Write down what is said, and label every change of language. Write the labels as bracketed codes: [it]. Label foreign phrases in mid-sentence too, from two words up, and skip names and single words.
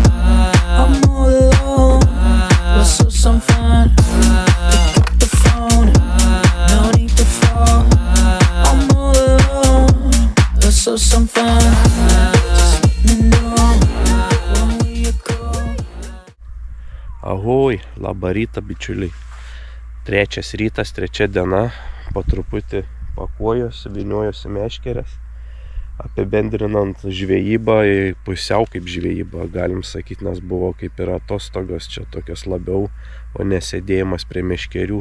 [en] I'm all alone, let's have some fun. Pick up the phone, no need to fall. I'm all alone, let's have some fun. Just let me know, when will you call? [lt] Ahoj, labą rytą bičiuliai. Trečias rytas, trečia diena, po truputį pakuojuosi, vyniojuosi meškeres. Apibendrinant žvejybą, pusiau kaip žvejybą, galim sakyti, nes buvo kaip ir atostogos, čia tokios labiau, o nesėdėjimas prie meškerių.